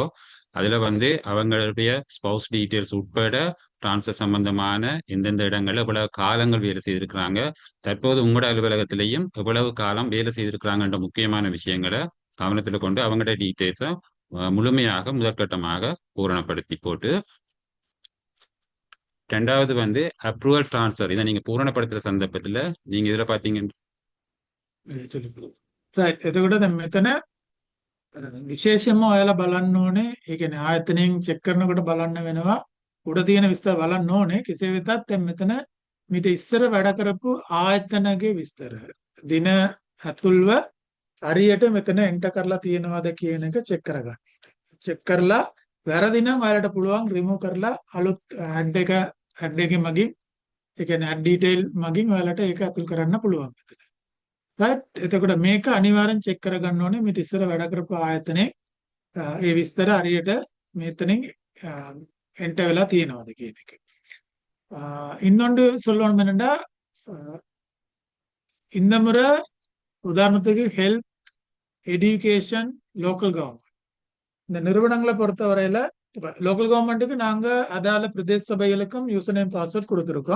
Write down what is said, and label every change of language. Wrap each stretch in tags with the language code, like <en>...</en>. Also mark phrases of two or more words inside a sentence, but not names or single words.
<ta>அதுல வந்து அவங்களுடைய</ta> <en>spouse details</en> <ta>உட்பட டிரான்ஸ்ஃபர் சம்பந்தமான எந்தெந்த இடங்கள்ல எவ்வளவு காலங்கள் வேலை செய்திருக்கிறாங்க, தற்போது உங்களோட அலுவலகத்திலையும் எவ்வளவு காலம் வேலை செய்திருக்கிறாங்கன்ற முக்கியமான விஷயங்களை கவனத்தில் கொண்டு அவங்களோட டீட்டெயில்ஸை முழுமையாக முதற்கட்டமாக பூரணப்படுத்தி போட்டு, ரெண்டாவது வந்து</ta> <en>approval transfer</en> <ta>இதை நீங்க பூரணப்படுத்துற சந்தர்ப்பத்துல நீங்க இதுல பாத்தீங்க</ta> <si>රයිට්. එතකොට දැන් මෙතන විශේෂයෙන්ම ඔයාලා බලන්න ඕනේ. ඒ කියන්නේ ආයතනයෙන් චෙක් කරනකොට බලන්න වෙනවා. උඩ තියෙන විස්තර බලන්න ඕනේ. කෙසේ වෙතත් දැන් මෙතන මීට ඉස්සර වැඩ කරපු ආයතනගේ විස්තර, දින ඇතුල්ව හරියට මෙතන එන්ටර් කරලා තියෙනවද කියන එක චෙක් කරගන්න. චෙක් කරලා වැරදි නම් ඔයාලට පුළුවන් රිමූව් කරලා අලුත් ඇඩ් එකේ මගින් ඒ කියන්නේ</si> <en>add detail</en> <si>මගින් ඔයාලට ඒක ඇතුල් කරන්න පුළුවන්. රයිට්. එතකොට මේක අනිවාර්යෙන් චෙක් කරගන්න ඕනේ මේ ඉස්සර වැඩ කරපු ආයතනයේ ඒ විස්තර හරියට මෙතනින් එන්ටර් වෙලා තියෙනවද කියන එක.</si> <ta>இன்னொன்று சொல்லணும் என்னன்னா இந்த முறை உதாரணத்துக்கு</ta> <en>health education local government</en> <ta>இந்த நிறுவனங்களை பொறுத்தவரையில</ta> <en>local government</en> <ta>நாங்க அதால பிரதேச சபைகளுக்கும்</ta> <en>user name password</en> <ta>கொடுத்துருக்கோம்.</ta>